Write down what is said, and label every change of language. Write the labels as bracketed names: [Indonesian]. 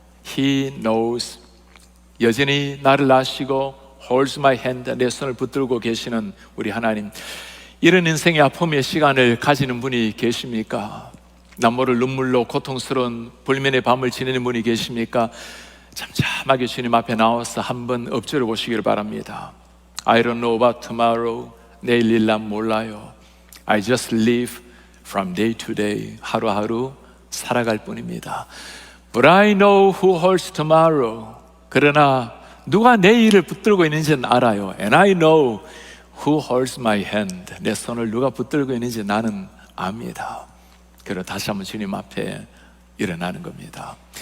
[English] He knows, [Korean] 여전히 나를 아시고 [English] holds my hand, [Korean] 내 손을 붙들고 계시는 우리 하나님. 이런 인생의 아픔의 시간을 가지는 분이 계십니까? 남모를 눈물로 고통스러운 불면의 밤을 지내는 분이 계십니까? 잠잠하게 주님 앞에 나와서 한번 엎드려 보시기를 바랍니다. [English] I don't know about tomorrow, [Korean] 내일 일 난 몰라요. [English] I just live from day to day, [Korean] 하루하루 살아갈 뿐입니다. [English] But I know who holds tomorrow, [Korean] 그러나 누가 내일을 붙들고 있는지는 알아요. [English] And I know who holds my hand, [Korean] 내 손을 누가 붙들고 있는지 나는 압니다. 그리고 다시 한번 주님 앞에 일어나는 겁니다.